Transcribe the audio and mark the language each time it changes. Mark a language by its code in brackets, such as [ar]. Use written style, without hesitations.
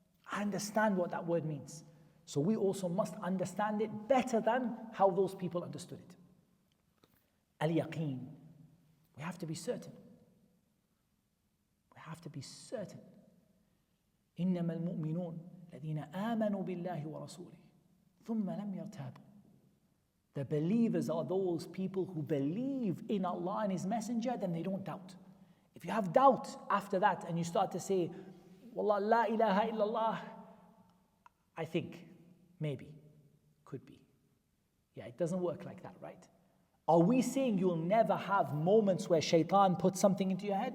[en] I understand what that word means. So we also must understand it better than how those people understood it. Al-yaqeen. We have to be certain. We have to be certain. [ar] إِنَّمَا الْمُؤْمِنُونَ الذين آمنوا بالله ورسوله ثم لم يرتابوا. [en] The believers are those people who believe in Allah and His Messenger, then they don't doubt. If you have doubt after that and you start to say, Wallah, la ilaha illallah, I think, maybe, could be. Yeah, it doesn't work like that, right? Are we saying you'll never have moments where shaitan puts something into your head?